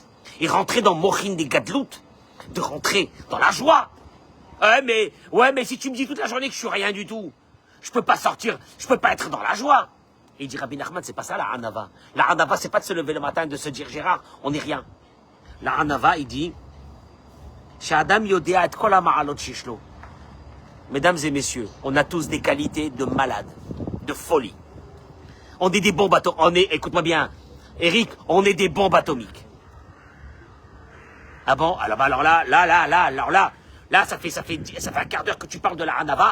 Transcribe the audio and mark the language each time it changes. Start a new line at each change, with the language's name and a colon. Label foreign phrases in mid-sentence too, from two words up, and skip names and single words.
French: Et rentrer dans Mochin des Gadlout, de rentrer dans la joie. Ouais, mais si tu me dis toute la journée que je suis rien du tout, je peux pas sortir, je peux pas être dans la joie. Et il dit Rabbi Nachman, c'est pas ça la hanava. La hanava, c'est pas de se lever le matin et de se dire Gérard, on n'est rien. La hanava, il dit
Hebrew: שאדם יודע את כל המעלות שיש לו.
French: Mesdames et messieurs, on a tous des qualités de malade, de folie. On est des bombes atomiques. Écoute-moi bien, Eric, on est des bombes atomiques. Ah bon? Alors là, ça fait un quart d'heure que tu parles de la hanava.